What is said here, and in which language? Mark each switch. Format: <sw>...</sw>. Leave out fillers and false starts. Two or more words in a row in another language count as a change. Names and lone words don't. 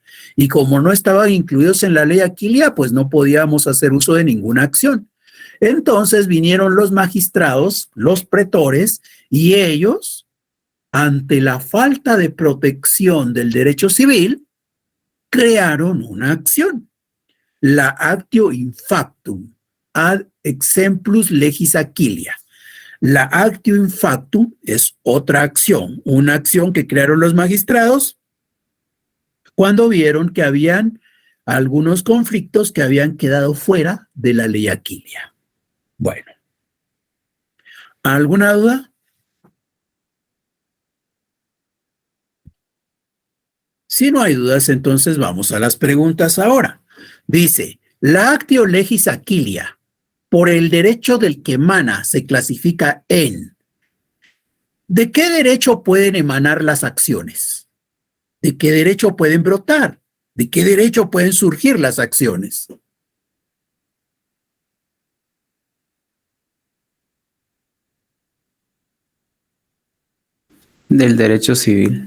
<es>Y como no estaban incluidos en la ley Aquilia, pues no podíamos hacer uso de ninguna acción. Entonces vinieron los magistrados, los pretores, y ellos ante la falta de protección del derecho civil, crearon una acción, la</es> <la>actio infactum ad exemplus legis Aquilia.</la> <es>La</es> <la>actio infactum</la> <es>es otra acción, una acción que crearon los magistrados cuando vieron que habían algunos conflictos que habían quedado fuera de la ley Aquilia. Bueno, ¿alguna duda? Si no hay dudas, entonces vamos a las preguntas ahora. Dice, la</es> <la>actio legis Aquilia,</la> <es>por el derecho del que emana, se clasifica en. ¿De qué derecho pueden emanar las acciones? ¿De qué derecho pueden brotar? ¿De qué derecho pueden surgir las acciones? Del derecho civil.</es>